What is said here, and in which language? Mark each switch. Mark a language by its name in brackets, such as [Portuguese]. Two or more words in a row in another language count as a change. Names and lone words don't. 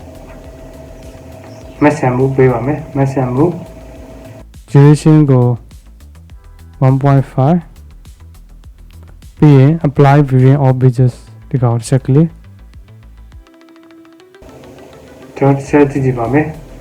[English] mesh and move [Burmese] ပေးပါမယ် [English] mesh and move duration [Burmese] ကို 1.5 ပြီးရင် [English] apply viewing all pages [Burmese] ဒီကောင်တစ်ချက်ကလေးကျွန်တော်ဆက်ကြည့်ပါမယ်